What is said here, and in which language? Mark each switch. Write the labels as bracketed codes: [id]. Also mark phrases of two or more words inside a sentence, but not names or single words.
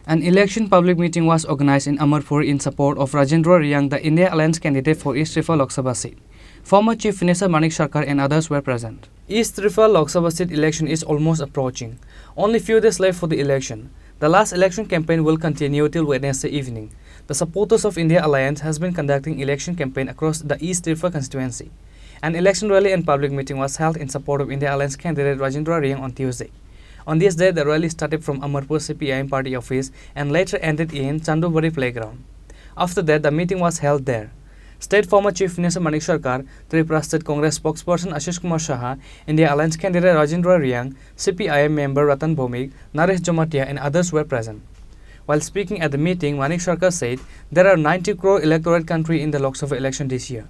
[en] An election public meeting was organized in Amarpur in support of Rajendra Riyang, the India Alliance candidate for East Tripura Lok Sabha seat. Former Chief Minister Manik Sarkar and others were present. East Tripura Lok Sabha seat election is almost approaching. Only few days left for the election. The last election campaign will continue till Wednesday evening. The supporters of India Alliance has been conducting election campaign across the East Tripura constituency. An election rally and public meeting was held in support of India Alliance candidate Rajendra Riyang on Tuesday. On this day, the rally started from Amarpur CPIM party office and later ended in Chandubari playground. After that, the meeting was held there. State former Chief Minister Manik Sarkar, Tripura State Congress spokesperson Ashish Kumar Saha, India Alliance candidate Rajendra Riyang, CPIM member Ratan Bhomik, Naresh Jomatia and others were present. While speaking at the meeting, Manik Sarkar said there are 90 crore electorate country in the Lok Sabha election this year.